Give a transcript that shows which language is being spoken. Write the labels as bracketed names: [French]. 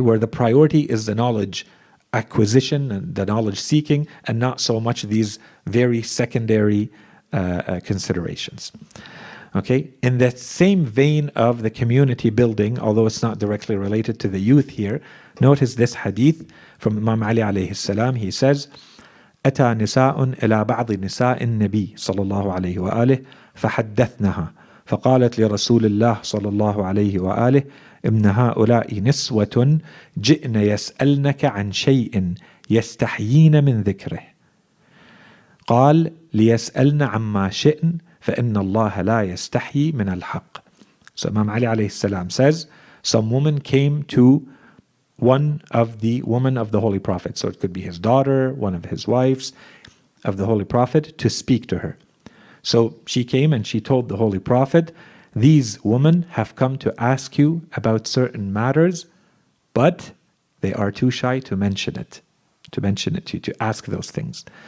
[English] Where the priority is the knowledge acquisition and the knowledge seeking, and not so much these very secondary considerations. Okay, in that same vein of the community building, although it's not directly related to the youth here, notice this hadith from Imam Ali alayhi salam. He says, [Arabic] أتى نساء إلى بعض نساء النبي صلى الله عليه وآله فحدثنها فقالت لرسول الله صلى الله عليه وآله إن هؤلاء نسوة جئن يسألنك عن شيء يستحيين من ذكره قال ليسألن عما شئن فإن الله لا يستحي من الحق. [English] So Imam Ali alayhi salam says, some woman came to one of the women of the Holy Prophet, so it could be his daughter, one of his wives of the Holy Prophet, to speak to her. So she came and she told the Holy Prophet, these women have come to ask you about certain matters, but they are too shy to mention it to you, to ask those things.